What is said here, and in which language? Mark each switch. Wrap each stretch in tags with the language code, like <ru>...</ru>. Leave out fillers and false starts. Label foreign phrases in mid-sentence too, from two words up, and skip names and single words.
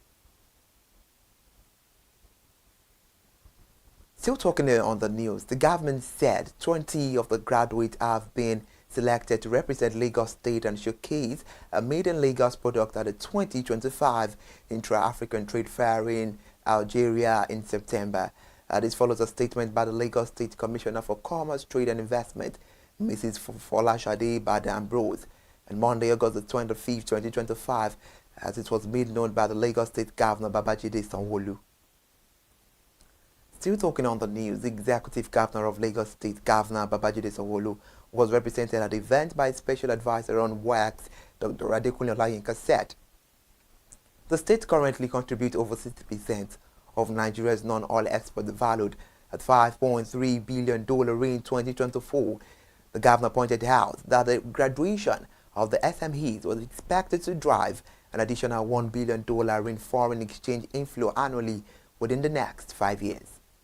<en>Still talking on the news, the government said 20 of the graduates have been selected to represent Lagos State and showcase a made-in-Lagos product at the 2025 Intra-African Trade Fair in Algeria in September. This follows a statement by the Lagos State Commissioner for Commerce, Trade and Investment, Mrs. Folashade Badambrose, on Monday, August the 25th, 2025, as it was made known by the Lagos State Governor Babajide Sanwo-Olu. Still talking on the news, the Executive Governor of Lagos State, Governor Babajide Sanwo-Olu, was represented at the event by Special Advisor on Works, Dr. Adekunle Olayinka, said the state currently contributes over 60% of Nigeria's non-oil exports, valued at $5.3 billion in 2024. The governor pointed out that the graduation of the SMEs was expected to drive an additional $1 billion in foreign exchange inflow annually within the next 5 years.</en>